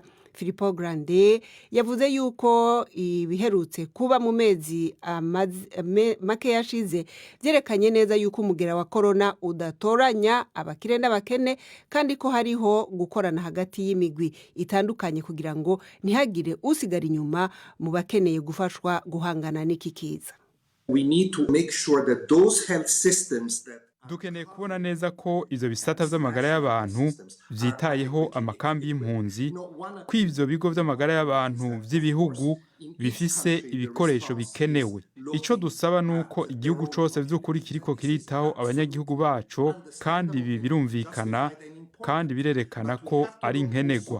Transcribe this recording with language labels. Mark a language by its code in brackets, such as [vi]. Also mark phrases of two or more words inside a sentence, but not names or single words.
[rn] Filippo Grande yavuze yuko ibiherutse kuba mu mezi make yashize byerekanye neza yuko umugera wa corona udatoranya abakire n'abakene, kandi ko hariho gukorana hagati y'imigwi itandukanye kugira ngo ntihagire usigara inyuma mu bakeneye gufashwa guhangana n'iki kiza. [en] We need to make sure that those health systems that [rn] dukeneye kubona neza ko ivyo bisata vy'amagara y'abantu vyitayeho amakambi y'impunzi, ko ivyo bigo vy'amagara y'abantu vy'ibihugu bifise ibikoresho bikenewe. Ico dusaba nuko igihugu cose vy'ukuri kiriko kiritaho abanyagihugu baco, kandi ibi birumvikana kandi birerekana ko ari nkenegwa.